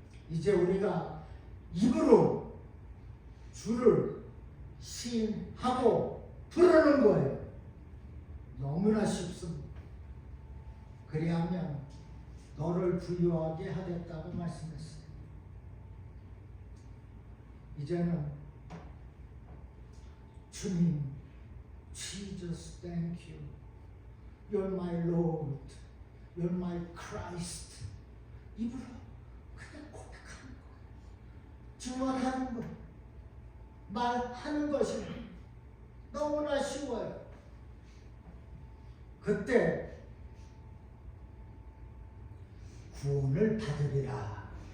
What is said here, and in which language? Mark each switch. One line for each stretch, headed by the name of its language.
Korean: 이제 우리가 입으로 주를 시인하고 부르는 거예요. 너무나 쉽습니다. 그리하면 너를 부유하게 하겠다고 말씀했어요. 이제는 주님,
English: Jesus, thank you. You're my Lord. You're my Christ.
Korean: 입으로 그냥 고백하는 거예요. 증언하는 거예요. 말하는 것이 너무나 쉬워요. 그때 구원을 받으리라.